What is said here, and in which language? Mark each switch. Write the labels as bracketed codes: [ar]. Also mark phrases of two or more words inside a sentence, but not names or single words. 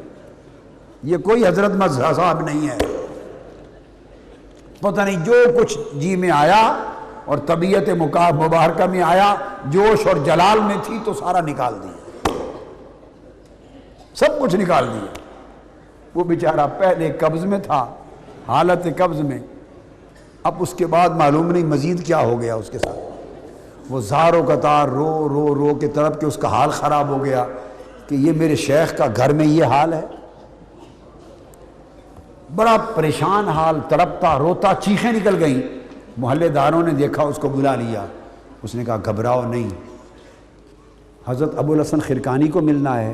[ur] یہ کوئی حضرت مظہر صاحب نہیں ہے، پتہ نہیں جو کچھ جی میں آیا اور طبیعت مبارکہ میں آیا، جوش اور جلال میں تھی تو سارا نکال دیا، سب کچھ نکال دیا۔ وہ بیچارہ پہلے قبض میں تھا، حالت قبض میں، اب اس کے بعد معلوم نہیں مزید کیا ہو گیا اس کے ساتھ۔ وہ زار و قطار رو رو رو کے طرف کہ اس کا حال خراب ہو گیا کہ یہ میرے شیخ کا گھر میں یہ حال ہے، بڑا پریشان حال، تڑپتا روتا، چیخیں نکل گئیں۔ محلے داروں نے دیکھا، اس کو بلا لیا، اس نے کہا گھبراؤ نہیں، حضرت ابو الحسن خرقانی کو ملنا ہے؟